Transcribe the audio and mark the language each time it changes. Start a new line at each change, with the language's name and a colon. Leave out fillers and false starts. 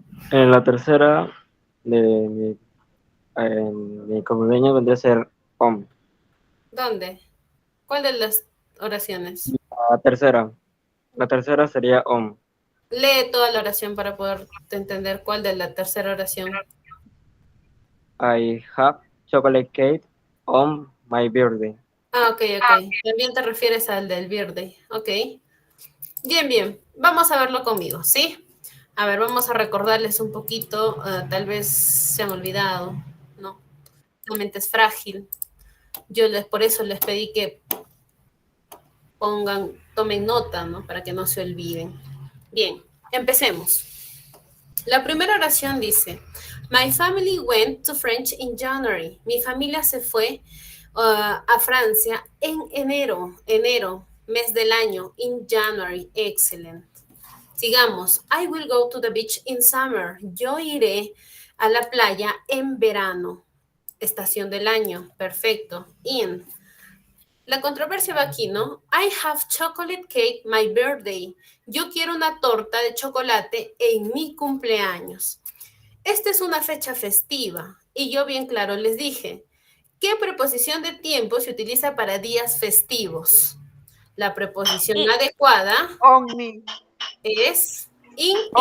Spanish: En la tercera de mi cumpleaños vendría a ser on. ¿Dónde? ¿Cuál de las oraciones? La tercera sería on. Lee toda la oración para poder entender cuál de la tercera oración.
English: I have chocolate cake on my birthday.
Spanish: Ah, ok. También te refieres al del birthday. Ok. Bien. Vamos a verlo conmigo, ¿sí? A ver, vamos a recordarles un poquito. Tal vez se han olvidado, ¿no? La mente es frágil. Por eso les pedí que tomen nota, ¿no? Para que no se olviden. Bien, empecemos. La primera oración dice,
English: My family went to French in January.
Spanish: Mi familia se fue a Francia en enero, mes del año,
English: in January,
Spanish: excellent. Sigamos,
English: I will go to the beach in summer.
Spanish: Yo iré a la playa en verano, estación del año, perfecto, in. La controversia va aquí, ¿no?
English: I have chocolate cake my birthday.
Spanish: Yo quiero una torta de chocolate en mi cumpleaños. Esta es una fecha festiva y yo bien claro les dije, ¿qué preposición de tiempo se utiliza para días festivos? La preposición adecuada es in.